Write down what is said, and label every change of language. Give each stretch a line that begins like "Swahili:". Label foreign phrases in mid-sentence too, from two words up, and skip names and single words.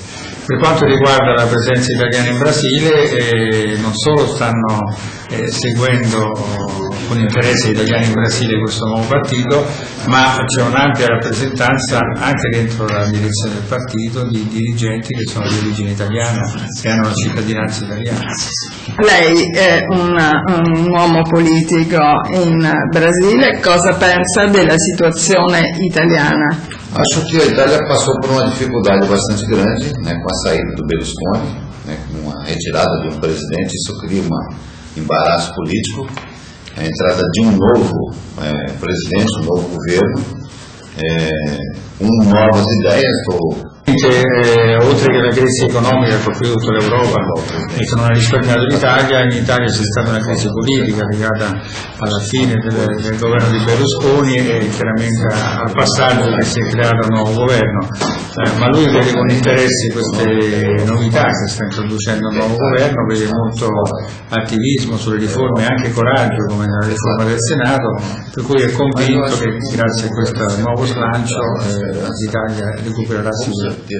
Italian: Per quanto riguarda la presenza italiana in Brasile, non solo stanno seguendo con interesse gli italiani in Brasile questo nuovo partito, ma c'è un'ampia rappresentanza anche dentro la direzione del partito di dirigenti che sono di origine italiana, che hanno la cittadinanza italiana. Lei è un uomo politico in Brasile, cosa pensa della situazione italiana?
Portuguese: Acho que a Itália passou por uma dificuldade bastante grande, né, com a saída do Berlusconi, né, com a retirada de um presidente. Isso cria um embaraço político, a entrada de um novo presidente, um novo governo, com novas ideias.
Italian: Oltre che la crisi economica che ha colpito tutta l'Europa e che non ha risparmiato l'Italia, in Italia c'è stata una crisi politica legata alla fine del governo di Berlusconi e chiaramente al passaggio che si è creato un nuovo governo, ma lui vede con interesse queste novità che sta introducendo il nuovo governo, vede molto attivismo sulle riforme, anche coraggio come nella riforma del Senato, per cui è convinto che grazie a questo nuovo slancio l'Italia recupererà sicuramente.